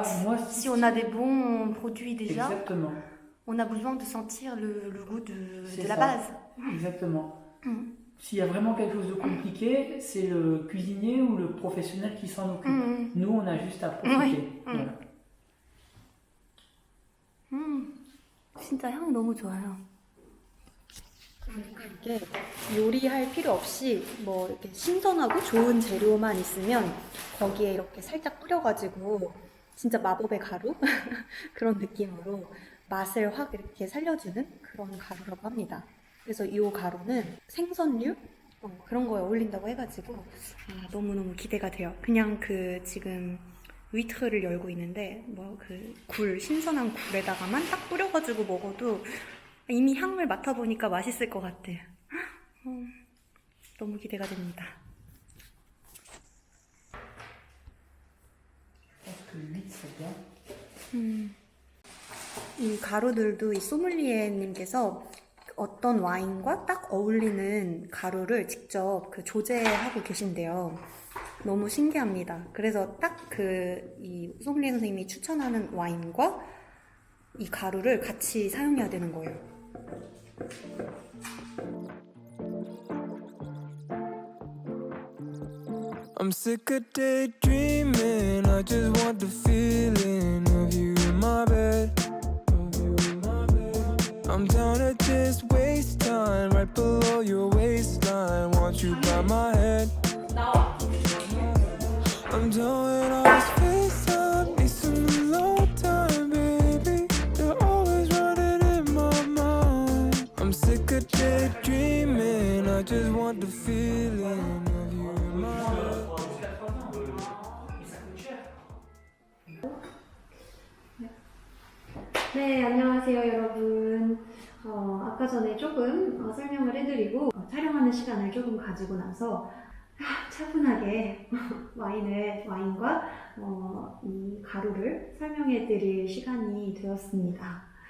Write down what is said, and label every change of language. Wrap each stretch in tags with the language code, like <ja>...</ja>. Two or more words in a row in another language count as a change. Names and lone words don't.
<fr>fait. moi Si on a des bons produits déjà, Exactement, on a besoin de sentir le goût C'est de la ça. base. exactement. Mm. S'il y a vraiment quelque chose de compliqué, c'est le cuisinier ou le professionnel qui s'en occupe. Mm. Nous, on a juste à profiter. Oui. Voilà.</fr> <ko>진짜 향 너무 좋아요. 이렇게 요리할 필요 없이 뭐 이렇게 신선하고 좋은 재료만 있으면 거기에 이렇게 살짝 뿌려가지고 진짜 마법의 가루 그런 느낌으로 맛을 확 이렇게 살려주는 그런 가루라고 합니다. 그래서 이 가루는 생선류 그런 거에 어울린다고 해가지고 너무너무 기대가 돼요. 그냥 지금 위트를 열고 있는데 뭐 신선한 굴에다가만 딱 뿌려가지고 먹어도 이미 향을 맡아보니까 맛있을 것 같아요. 너무 기대가 됩니다.</ko> <fr>Je pense que 8, c'est bien.</fr> <ko>이 가루들도 이 소믈리에님께서 어떤 와인과 딱 어울리는 가루를 직접 조제하고 계신데요. 너무 신기합니다. 그래서 딱 이 소믈리에 선생님이 추천하는 와인과 이 가루를 같이 사용해야 되는 거예요.</ko> <en>I'm sick of daydreaming. I just want the feeling of you in my bed. I'm down to just waste time right below your waistline. Want you by my head. I'm done with all this FaceTime. Need some alone time, baby. You're always running in my mind. I'm sick of daydreaming. I just want the feeling of you in my head.</en> <fr>Jusqu'à 3 ans. Mais ça coûte cher.</fr> <ko>네, 안녕하세요, 여러분. 아까 전에 조금 설명을 해드리고 촬영하는 시간을 조금 가지고 나서 차분하게 와인과 이 가루를 설명해드릴 시간이 되었습니다.</ko>